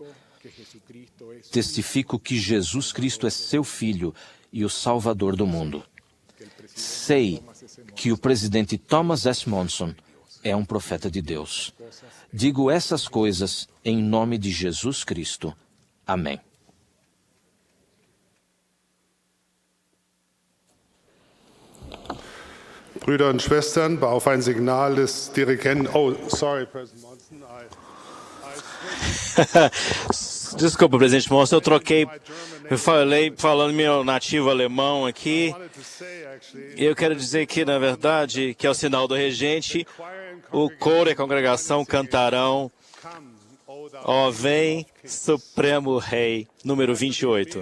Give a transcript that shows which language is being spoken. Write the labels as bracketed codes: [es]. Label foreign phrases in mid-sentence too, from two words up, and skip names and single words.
[pt] Testifico que Jesus Cristo é seu Filho e o Salvador do mundo. Sei que o presidente Thomas S. Monson é um profeta de Deus. Digo essas coisas em nome de Jesus Cristo. Amém. [de] Brüder und Schwestern, auf ein Signal des Dirigenten. [en] Oh, sorry, President Monson. [pt] Desculpa, presidente Monson, eu troquei. Eu falei falando meu nativo alemão aqui. Eu quero dizer que, na verdade, que é o sinal do regente, o coro e a congregação cantarão Ó vem, Supremo Rei, número 28.